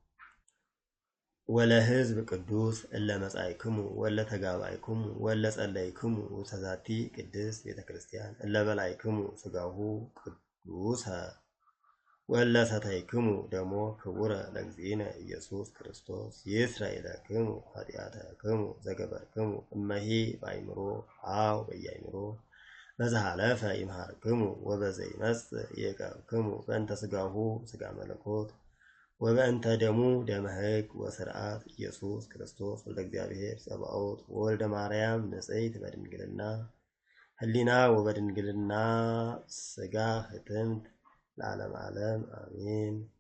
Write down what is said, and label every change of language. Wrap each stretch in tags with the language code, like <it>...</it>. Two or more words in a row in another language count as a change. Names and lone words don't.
<gez>ወለሕዝብ ቅዱስ እለ መጻእክሙ ወለ ተጋባይክሙ ወለ ጸለይክሙ ተዛቲ ቅድስት ቤተ ክርስቲያን እለ በላይክሙ ሥጋሁ ቅዱሰ ወለ ሰተይክሙ ደሞ ክቡረ ለእግዚእነ ኢየሱስ ክርስቶስ ይስረይ ለክሙ ኃጢአተክሙ ዘገበርክሙ እመሂ በአእምሮ አው በየአእምሮ በዘሃለፈ ይምሃርክሙ ወበዘይመጽእ ይዕቀብክሙ በእንተ ሥጋሁ ሥጋ መለኮት ወበእንተ ደሙ ደመ ሕግ ወስርዓት ኢየሱስ ክርስቶስ ወልደ እግዚአብሔር ጸባኦት ወልደ ማርያም ንጽሕት በድንግልና ህሊና ወበድንግልና ሥጋ ህትምት ለዓለም ዓለም አሜን።</gez>